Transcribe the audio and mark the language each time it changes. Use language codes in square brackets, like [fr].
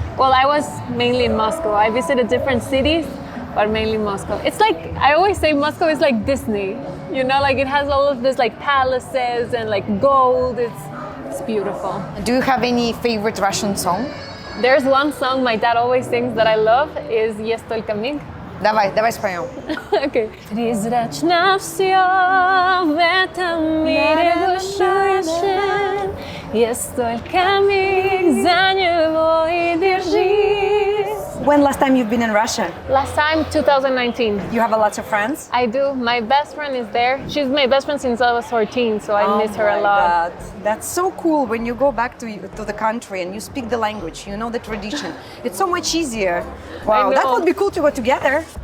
[en] Well, I was mainly in Moscow. I visited different cities, but mainly Moscow. It's like, I always say Moscow is like Disney. You know, like it has all of this like palaces and like gold. It's beautiful. Do you have any favorite Russian song? There's one song my dad always sings that I love is «Есть только миг». [ru] Давай споем. [en] Okay. [ru] Призрачно все в этом мире бушующем, есть только миг, за него и держись. [en] When last time you've been in Russia? Last time, 2019. You have a lot of friends? I do. My best friend is there. She's my best friend since I was 14, so I miss her a lot. That's so cool when you go back to the country and you speak the language, you know the tradition. It's so much easier. Wow, that would be cool to go together.